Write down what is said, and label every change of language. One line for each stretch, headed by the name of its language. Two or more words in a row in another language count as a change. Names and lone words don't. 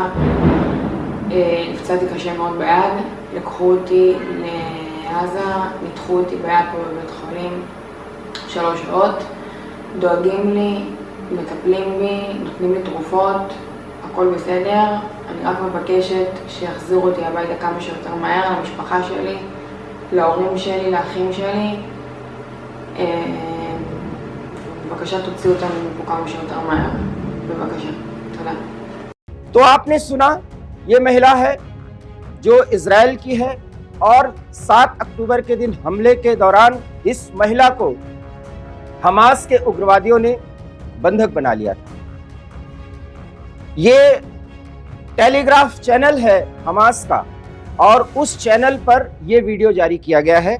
Hebrew: נפצעתי קשה מאוד ביד, לקחו אותי לעזה, ניתחו אותי ביד פה בבית חולים 3 שעות, דואגים לי, מטפלים בי, נותנים לי תרופות, הכל בסדר. אני רק מבקשת שיחזירו אותי הביתה כמה שיותר מהר, למשפחה שלי, להורים שלי, לאחים שלי. בבקשה תוציאו אותנו מפה כמה שיותר מהר, בבקשה. תודה.
Hindi: तो आपने सुना, ये महिला है जो इजराइल की है और 7 अक्टूबर के दिन हमले के दौरान इस महिला को हमास के उग्रवादियों ने बंधक बना लिया था। ये
English: Telegraph channel
Hindi: है हमास का और उस चैनल पर यह वीडियो जारी किया गया है।